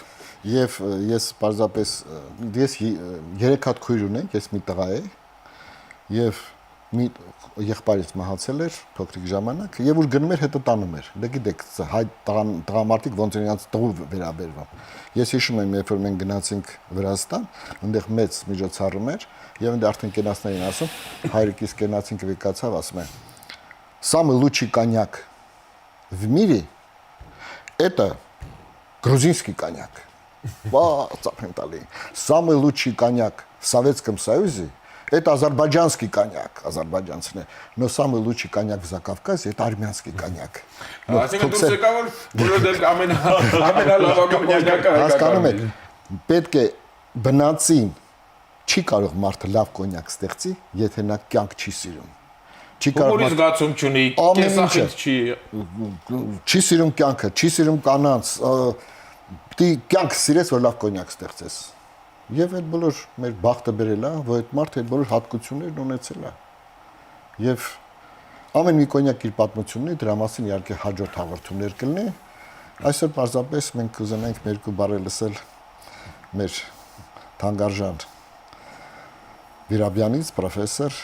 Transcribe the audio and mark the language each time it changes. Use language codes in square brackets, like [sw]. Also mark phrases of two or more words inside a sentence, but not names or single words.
[hy] Եվ ես պարզապես ես 3 հատ քույր ունեմ, ես մի տղա եմ եւ մի եղբայրից մահացել էր փոքրիկ ժամանակ եւ ուր գնում էր հետո տանում էր։ Դե գիտեք, հայ տղամարդիկ ոնց են իրancs տղու վերաբերվում։ Ես հիշում եմ, երբ որ մենք գնացինք Վրաստան, այնտեղ մեծ միջոցառում էր եւ այնտեղ արդեն կենացներին ասում, հայրիկիս կենացինք վեկացավ, ասում է. [ru] «Самый лучший коньяк в мире это грузинский коньяк». Самый лучший коньяк в Советском Союзе это азербайджанский коньяк, азербайджанцы. Но самый лучший коньяк в Закавказье это армянский коньяк. [hy] Այսինքն դուրս եկա որ բոլորը ամենալավագույն կոնյակը հասկանում եք, պետք է բնածին չի կարող մարդը լավ կոնյակ ստեղծի, եթե նա կյանք չի սիրում։ Չի կարող զգացում չունի, կեսախիտ չի։ Չի սիրում կյանքը, չի սիրում կանանց, դի կյանք սիրես, որ լավ կոնյակ ստեղծես։ Եվ այդ բոլոր մեր բախտը բերել է, որ այդ մարդը այդ բոլոր հատկություններն ունեցել է։ Եվ ամեն մի կոնյակ իր պատմությունն ունի, դրա մասին իհարկե հաջորդ հաղորդումներ կլինի։ Այսօր պարզապես մենք կուզենանք մեր երկու բառը լսել մեր թանկարժան Վիրաբյանից, պրոֆեսոր։